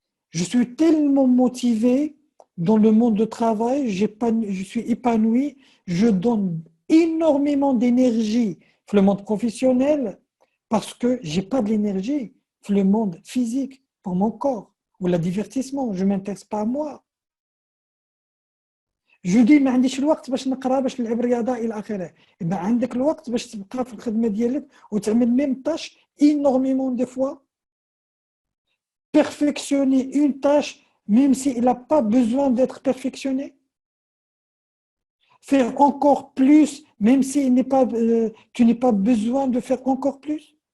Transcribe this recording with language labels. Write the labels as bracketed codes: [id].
[fr] Je suis tellement motivé dans le monde du travail, je suis épanoui, je donne énormément d'énergie dans le monde professionnel parce que je n'ai pas de l'énergie dans le monde physique pour mon corps ou le divertissement, je ne m'intéresse pas à moi. Je dis [ar] ما عنديش الوقت باش نقرا باش نلعب رياضه الى اخره. اذا عندك الوقت باش تبقى في الخدمه ديالك وتعمل ميم [fr] tâche énormément de fois. Perfectionner une tâche même s'il n'a pas besoin d'être perfectionné. Faire encore plus même si tu n'as pas besoin de faire encore plus.